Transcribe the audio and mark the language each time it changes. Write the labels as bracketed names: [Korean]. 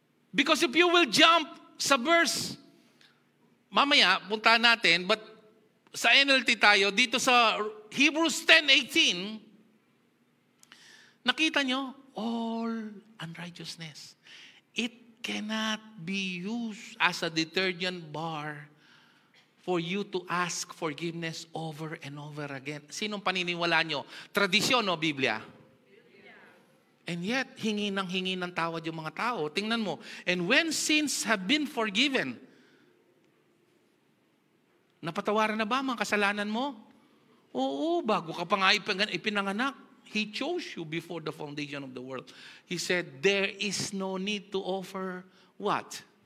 [English] Because if you will jump [Filipino] sa verse, mamaya, punta natin, but sa NLT tayo, dito sa Hebrews 10:18, nakita nyo, [English] all unrighteousness. It cannot be used as a detergent bar for you to ask forgiveness over and over again. [Filipino] Sinong paniniwala nyo? Tradisyon o Biblia? [English] And yet, [Filipino] hingi ng tawad yung mga tao. Tingnan mo. [English] And when sins have been forgiven, [Filipino] napatawaran na ba ang mga kasalanan mo? Oo, bago ka pa nga ipinanganak. [English] He chose you before the foundation of the world. He said, there is no need to offer what?